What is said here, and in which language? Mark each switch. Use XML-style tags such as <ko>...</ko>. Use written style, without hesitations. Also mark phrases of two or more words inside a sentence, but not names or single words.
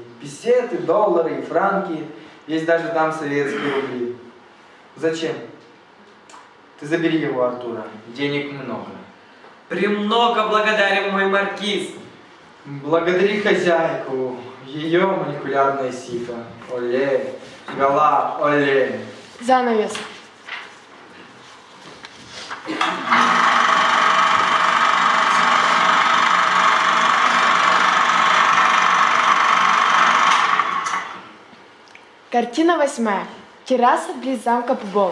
<ru>Песеты, доллары и франки, есть даже там советские рубли. Зачем? Ты забери его, Артура, денег много. Премного благодарен мой маркиз. Благодари хозяйку, ее молекулярное сито. Оле, Гала, оле. Занавес. Картина 8. Терраса близ замка Пубол.</ru>